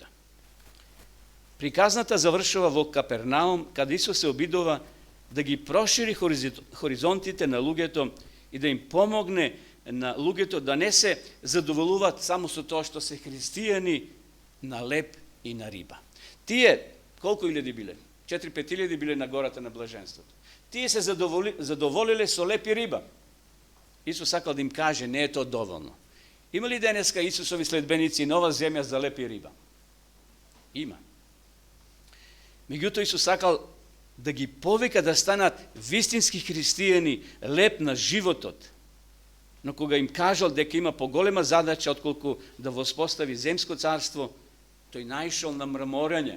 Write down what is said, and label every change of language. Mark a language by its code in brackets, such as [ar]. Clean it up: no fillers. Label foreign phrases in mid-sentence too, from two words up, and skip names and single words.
[mk] Приказната завршува во Капернаум, каде Исус се обидува да ги прошири хоризонтите на луѓето и да им помогне на луѓето да не се задоволуваат само со тоа што се христијани на леб и на риба. Тие, колку илјади биле? 4-5 илјади биле на гората на блаженството. Тие се задоволиле со леб и риба. Исус сакал да им каже, не е тоа доволно. Има ли денеска Исусови следбеници нова земја за лепи риба? Ima. Меѓутоа Исус сакал да ги повика да станат вистински христијани, леп на животот. Но кога им кажал дека има поголема задача отколку да воспостави земско царство, тој наишол на мраморање.